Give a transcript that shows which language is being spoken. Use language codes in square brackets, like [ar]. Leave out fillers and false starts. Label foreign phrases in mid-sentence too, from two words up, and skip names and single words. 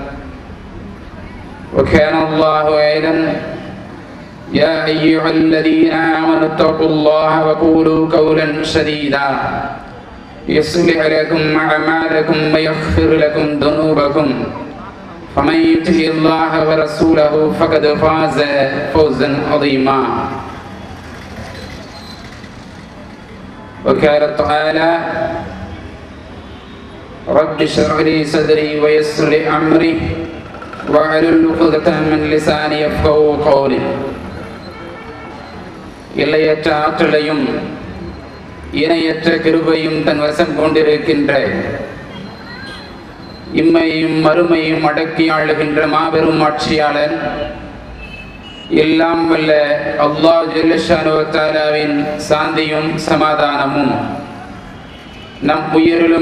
[ar] وكان الله أيضا: يا أيها الذين آمنوا اتقوا الله وقولوا قولا سديدا يصلح لكم أعمالكم ويغفر لكم ذنوبكم فمن يطع الله ورسوله فقد فاز فوزا عظيما. وقال تعالى: رب اشرح لي صدري ويسر لي أمري واحلل عقدة من لساني يفقهوا قولي. [ta] எல்லையற்ற ஆற்றலையும் இணையற்ற கிருபையும் தன் வசம் கொண்டிருக்கின்ற இம்மையும் மறுமையும் அடக்கி ஆளுகின்ற மாபெரும் ஆட்சியாளன் எல்லாம் வல்ல அல்லாஹ் [ar] جل شأنه تعالى [ta] சாந்தியும் சமாதானமும் நம் உயிரிலும்